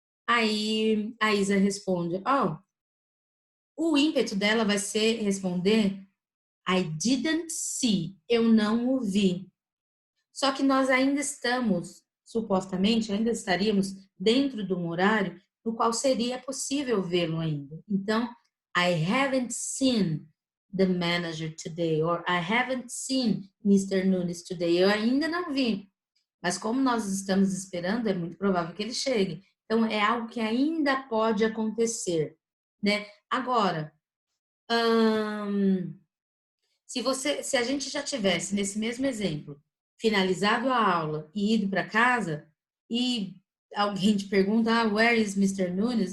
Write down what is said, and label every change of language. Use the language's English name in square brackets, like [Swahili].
[Portuguese] Aí a Isa responde, o ímpeto dela vai ser responder [English] I didn't see, [Portuguese] eu não o vi. Só que nós ainda estamos, supostamente, ainda estaríamos dentro de um horário no qual seria possível vê-lo ainda. [English] Então, I haven't seen the manager today, or I haven't seen Mr. Nunes today. [Portuguese] Eu ainda não vi. Mas como nós estamos esperando, é muito provável que ele chegue. Então, é algo que ainda pode acontecer, né? Agora, se a gente já tivesse, nesse mesmo exemplo, finalizado a aula e ido para casa, e alguém te pergunta, [English] where is Mr. Nunes?